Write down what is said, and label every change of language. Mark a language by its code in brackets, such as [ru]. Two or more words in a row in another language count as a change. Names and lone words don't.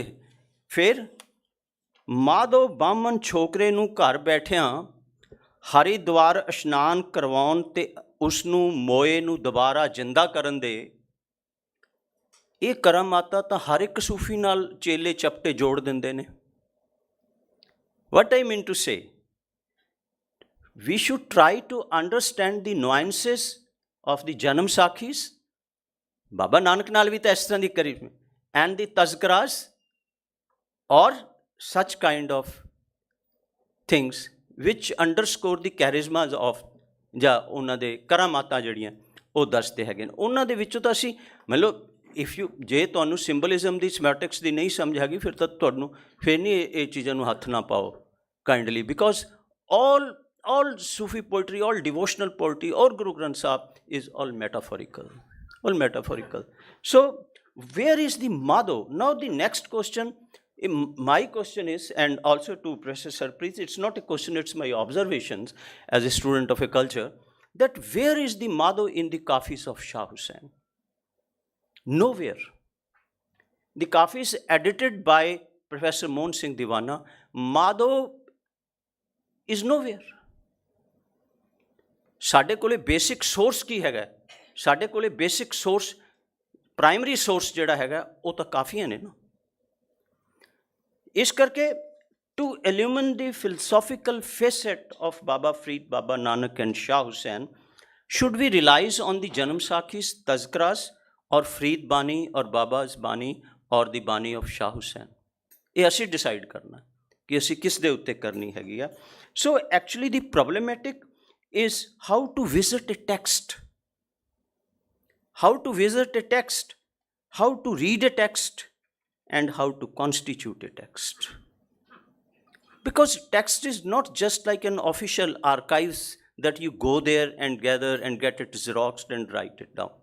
[pa] ਫਿਰ ਮਾਧੋ ਬਾਹਮਣ ਛੋਕਰੇ ਨੂੰ ਘਰ ਬੈਠਿਆਂ ਹਰਿਦੁਆਰ ਇਸ਼ਨਾਨ ਕਰਵਾਉਣ ਅਤੇ ਉਸ ਨੂੰ ਮੋਏ ਨੂੰ ਦੁਬਾਰਾ ਜਿੰਦਾ ਕਰਨ ਦੇ, ਇਹ ਕਰਾਮਾਤਾਂ ਤਾਂ ਹਰ ਇੱਕ ਸੂਫੀ ਨਾਲ ਚੇਲੇ ਚਪਟੇ ਜੋੜ ਦਿੰਦੇ ਨੇ। [en] What I mean to say, we should try to understand the nuances of the Janam Sakhis, Baba Nanak [pa] ਨਾਲ ਵੀ ਤਾਂ ਇਸ ਤਰ੍ਹਾਂ ਦੀ ਕਰੀ, [en] and the Tazkaras, or such kind of things which underscore the charismas of, [pa] ਜਾਂ ਉਹਨਾਂ ਦੇ ਕਰਾਮਾਤਾਂ ਜਿਹੜੀਆਂ ਉਹ ਦੱਸਦੇ ਹੈਗੇ ਨੇ। ਉਹਨਾਂ ਦੇ ਵਿੱਚੋਂ ਤਾਂ ਅਸੀਂ ਮਤਲਬ ਜੇ ਤੁਹਾਨੂੰ ਸਿੰਬਲਿਜ਼ਮ ਦੀ ਸਮੈਟਿਕਸ ਦੀ ਨਹੀਂ ਸਮਝ ਹੈਗੀ ਫਿਰ ਤਾਂ ਤੁਹਾਨੂੰ ਫਿਰ ਨਹੀਂ ਇਹ ਚੀਜ਼ਾਂ ਨੂੰ ਹੱਥ ਨਾ ਪਾਓ [en] kindly, because all Sufi poetry, all devotional poetry, or Guru Granth Sahib is all metaphorical, [pa] all metaphorical. [en] So where is the Madho? Now the next question, my question is, and also to Professor Sarbpreet, it's not a question, it's my observations as a student of a culture, that where is the Madho in the Kafis of Shah Hussain? Nowhere. The Kafis edited by Professor Mohan Singh Diwana, Madho is nowhere. [pa] ਸਾਡੇ ਕੋਲੇ [en] basic source [pa] ਕੀ ਹੈਗਾ? ਸਾਡੇ ਕੋਲੇ [en] basic source, primary source [pa] ਜਿਹੜਾ ਹੈਗਾ ਉਹ ਤਾਂ ਕਾਫੀਆਂ ਨੇ ਨਾ। ਇਸ ਕਰਕੇ [en] to illumine the philosophical facets of Baba Farid, Baba Nanak and Shah Hussain, should we relies on the Janam Sakhis, Tazkaras, or Freed Bani, or Baba's Bani, or the Bani of Shah Hussain? [pa] ਇਹ ਅਸੀਂ ਡਿਸਾਈਡ ਕਰਨਾ ਕਿ ਅਸੀਂ ਕਿਸ ਦੇ ਉੱਤੇ ਕਰਨੀ ਹੈਗੀ ਆ। [en] so actually the problematic is how to visit a text, how to visit a text, how to read a text, and how to constitute a text. Because text is not just like an official archives that you go there and gather and get it xeroxed and write it down.